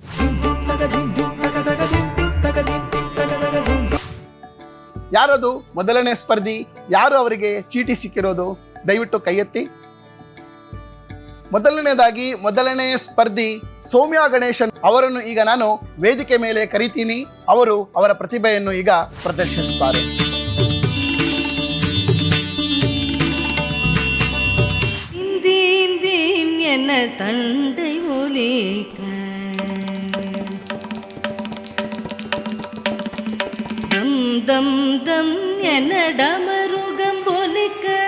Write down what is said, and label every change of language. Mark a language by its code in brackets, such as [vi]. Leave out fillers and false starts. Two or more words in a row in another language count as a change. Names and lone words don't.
[kn] ಯಾರದು ಮೊದಲನೇ ಸ್ಪರ್ಧಿ? ಯಾರು ಅವರಿಗೆ ಚೀಟಿ ಸಿಕ್ಕಿರೋದು? ದಯವಿಟ್ಟು ಕೈ ಎತ್ತಿ. ಮೊದಲನೇದಾಗಿ ಮೊದಲನೇ ಸ್ಪರ್ಧಿ ಸೌಮ್ಯ ಗಣೇಶನ್ ಅವರನ್ನು ಈಗ ನಾನು ವೇದಿಕೆ ಮೇಲೆ ಕರಿತೀನಿ. ಅವರು ಅವರ ಪ್ರತಿಭೆಯನ್ನು ಈಗ ಪ್ರದರ್ಶಿಸುತ್ತಾರೆ. [ta] என்ன தண்டை ஒலிக்க தம் தம் தம் என டமருகம் ஒலிக்க